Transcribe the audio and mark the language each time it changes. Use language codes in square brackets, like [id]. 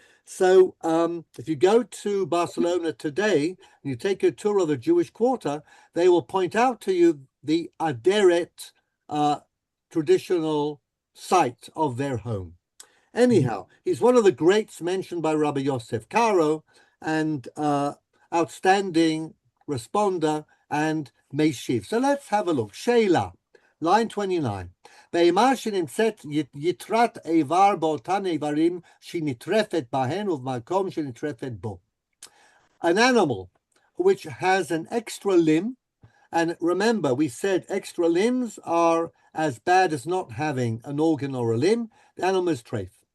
[en] So if you go to Barcelona today and you take a tour of the Jewish quarter, they will point out to you the Aderet traditional site of their home. Anyhow, he's one of the greats mentioned by Rabbi Yosef Karo, and outstanding responder and Meshiv. So let's have a look. Sheila, line 29. [he] בהמה שנמצאת יתרת איבר באותן איברים שנטרפת בהן ובמקום שנטרפת בו. [en] An animal which has an extra limb, and remember we said extra limbs are as bad as not having an organ or a limb, the animal is treif.